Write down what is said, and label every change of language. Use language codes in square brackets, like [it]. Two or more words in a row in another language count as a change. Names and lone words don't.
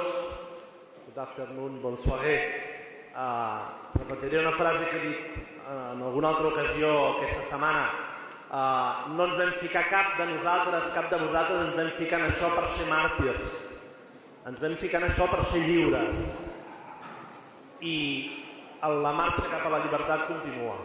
[en] Good afternoon, [fr] bon soirée. [ca] Repetiré una frase que he dit en alguna altra ocasió aquesta setmana. No ens vam ficar cap de vosaltres ens vam ficar en això per ser màrtirs. Ens vam ficar en això per ser lliures. I la marxa cap a la llibertat continua.